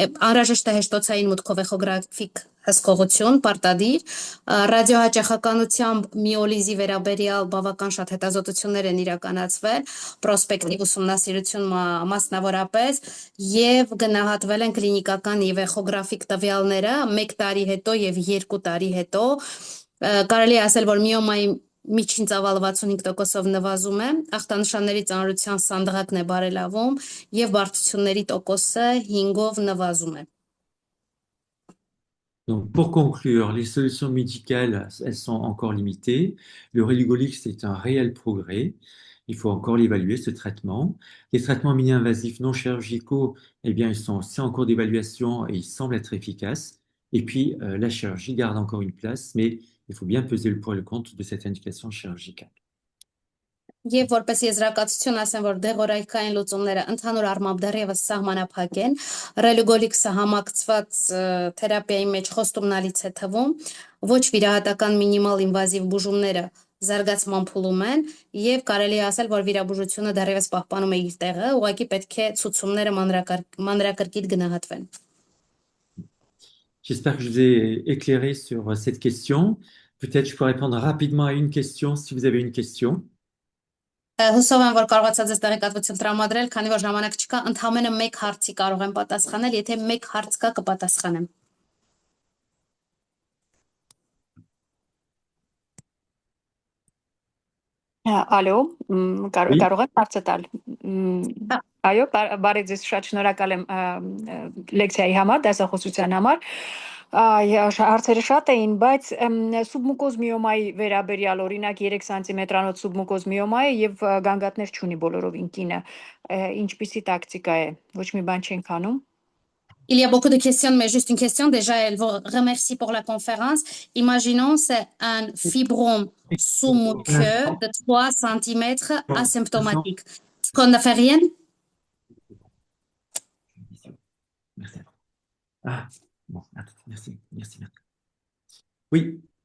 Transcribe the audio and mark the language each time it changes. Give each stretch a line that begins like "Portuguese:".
Armenian: Անհրաժեշտ է հեշտոցային մուտքով էխոգրաֆիկ հսկողություն, պարտադիր, ռադիոհաճախականությամբ միոլիզի վերաբերյալ բավական շատ հետազոտություններ են իրականացվել, պրոսպեկտիվ ուսումնասիրություն մասնավորապես, եւ գնահատվել են կլինիկական եւ էխոգրաֆիկ տվյալները 1 տարի հետո եւ 2 տարի հետո, կարելի է ասել, որ միոմայի միջին ծավալը 65%-ով նվազում է, ախտանշանների ծանրության սանդղակն է բարելավում եւ բարդությունների տոկոսը 5-ով նվազում է։
French: Donc, pour conclure, les solutions médicales, elles sont encore limitées. Le Relugolix, c'est un réel progrès. Il faut encore l'évaluer, ce traitement. Les traitements mini-invasifs non chirurgicaux, eh bien, ils sont aussi en cours d'évaluation et ils semblent être efficaces. Et puis, la chirurgie garde encore une place, mais il faut bien peser le pour et le contre de cette indication chirurgicale.
Armenian: Եվ որպես եզրակացություն ասեմ, որ դեղորայքային լուծումները ընդհանուր առմամբ դեռևս սահմանափակ են, ռելուգոլիքսը համակցված թերապիայի մեջ խոստումնալից է թվում, ոչ վիրահատական մինիմալ ինվազիվ բուժումները զարգացման փուլում են եւ կարելի է ասել, որ վիրաբուժությունը դեռևս պահպանում է իր տեղը, ուղղակի պետք է ցուցումները մանրակրկիտ գնահատվեն։
French: J'espère que je vous ai éclairé sur cette question. Peut-être je peux répondre rapidement à une question si vous avez une question.
Armenian: Հուսով եմ, որ կարողացա ձեզ տեղեկատվություն տրամադրել, քանի որ ժամանակ չկա, ընդամենը 1 հարցի կարող եմ պատասխանել, եթե 1 հարց կա կպատասխանեմ։ Ալո,
French: Oui.
Armenian: կարող եմ հարցը տալ։ Այո, բարի ձեզ, շատ շնորհակալ եմ լեկցիայի համար, դասախոսության համար։ Հարցերը շատ էին, բայց սուբմուկոզ միոմայի վերաբերյալ օրինակ 3 սանտիմետրանոց սուբմուկոզ միոմայի եւ գանգատներ չունի բոլորովին կինը, ինչպիսի տակտիկա է, ոչ մի bան չենք անում։
French: Il y a beaucoup de questions, mais juste une question. Déjà, elle vous remercie pour la conférence. Imaginons, c'est un fibrome sous-muqueux de 3 cm asymptomatique. Est-ce qu'on ne fait rien? Merci. Ah, bon, attends, merci. Oui.